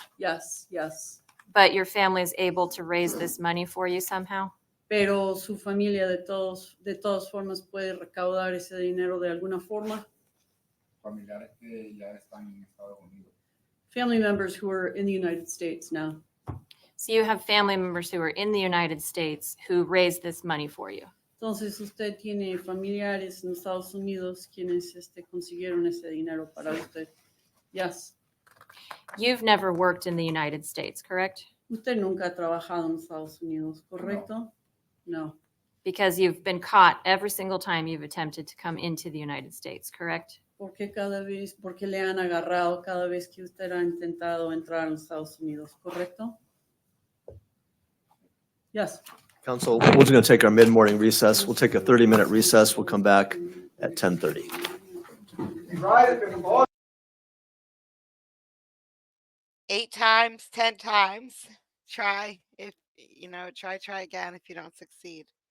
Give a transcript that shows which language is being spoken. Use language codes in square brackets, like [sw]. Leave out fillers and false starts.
[en] Yes, yes. But your family is able to raise this money for you somehow? [es] Pero su familia de todas formas puede recaudar ese dinero de alguna forma. Familiares que ya están en Estados Unidos. [en] Family members who are in the United States now. So you have family members who are in the United States who raise this money for you. [es] Entonces usted tiene familiares en Estados Unidos quienes consiguieron ese dinero para usted. [en] Yes. You've never worked in the United States, correct? [es] Usted nunca ha trabajado en Estados Unidos, ¿correcto? No. [en] Because you've been caught every single time you've attempted to come into the United States, correct? [es] Porque le han agarrado cada vez que usted ha intentado entrar a los Estados Unidos, ¿correcto? [en] Yes. Council, we're just going to take our mid-morning recess. We'll take a 30-minute recess. We'll come back at 10:30. Eight times, 10 times. Try if try again if you don't succeed.